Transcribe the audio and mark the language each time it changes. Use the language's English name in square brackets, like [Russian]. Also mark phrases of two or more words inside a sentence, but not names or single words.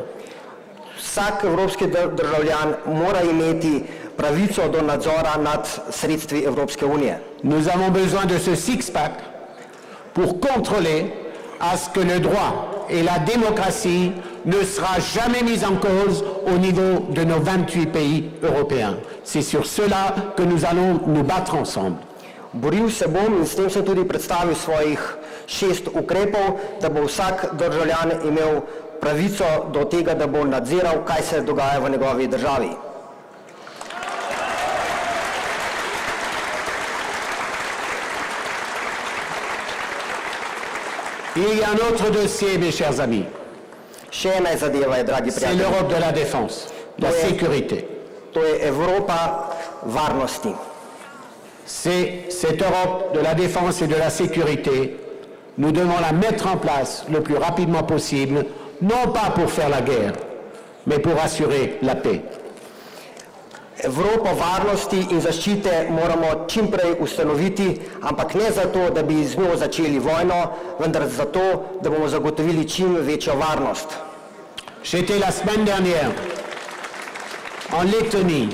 [Slovenian] Vsak evropski državljan mora imeti pravico do nadzora nad sredstvi Evropske unije. [French] Nous avons besoin de ce six-pack pour contrôler à ce que le droit et la démocratie ne sera jamais mis en cause au niveau de nos 28 pays européens. C'est sur cela que nous allons nous battre ensemble. [Slovenian] Boril se bom in s tem sem tudi predstavil svojih 6 ukrepov, da bo vsak državljan imel pravico do tega, da bo nadziral, kaj se dogaja v njegovi državi. [French] Il y a un autre dossier, mes chers amis. [Slovenian] Še ena zadeva je, dragi [French] C'est [Slovenian] prijatelji. [French] l'Europe de la défense, la sécurité. [Slovenian] To je Evropa varnosti. [French] C'est cette Europe de la défense et de la sécurité. Nous devons la mettre en place le plus rapidement possible, non pas pour faire la guerre, mais pour assurer la paix. [Slovenian] Evropo varnosti in zaščite moramo čim prej ustanoviti, ampak ne zato, da bi z njo začeli vojno, vendar zato, da bomo zagotovili čim večjo varnost. [French] J'étais la semaine dernière en Lettonie,